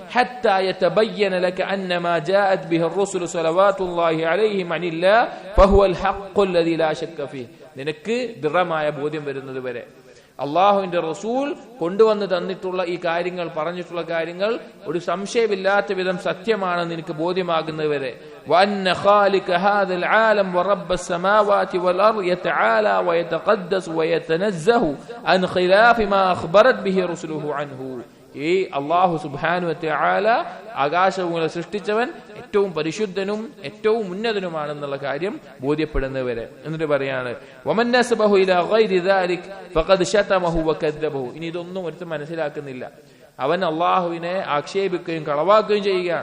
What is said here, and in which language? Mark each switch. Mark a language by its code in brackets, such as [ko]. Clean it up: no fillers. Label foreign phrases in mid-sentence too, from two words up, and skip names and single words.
[ml] നിനക്ക് ദൃഢമായ ബോധ്യം വരുന്നത് വരെ അള്ളാഹുവിന്റെ റസൂൽ കൊണ്ടുവന്ന് തന്നിട്ടുള്ള ഈ കാര്യങ്ങൾ, പറഞ്ഞിട്ടുള്ള കാര്യങ്ങൾ ഒരു സംശയമില്ലാത്ത വിധം സത്യമാണെന്ന് നിനക്ക് ബോധ്യമാകുന്നത് വരെ. [ar] وأن خالق هذا العالم ورب السماوات والأرض يتعالى ويتقدس ويتنزه عن خلاف ما أخبرت به رسله عنه. [ml] ഈ അല്ലാഹു [ar] سبحانه وتعالى [ml] ആകാശഭൂമികളെ സൃഷ്ടിച്ചവൻ ഏറ്റവും പരിശുദ്ധനും ഏറ്റവും ഉന്നതനുമാണെന്നുള്ള കാര്യം ബോധ്യപ്പെടുന്നവരെ. എന്നിട്ട് പറയാണ് [ar] ومن نسبه إلى غير ذلك فقد شتمه وكذبه. [ml] ഇനി ഇതൊന്നും ഒരുത്തൻ മനസ്സിലാക്കുന്നില്ല, അവൻ അള്ളാഹുവിനെ ആക്ഷേപിക്കുകയും കളവാക്കുകയും ചെയ്യുകയാണ്.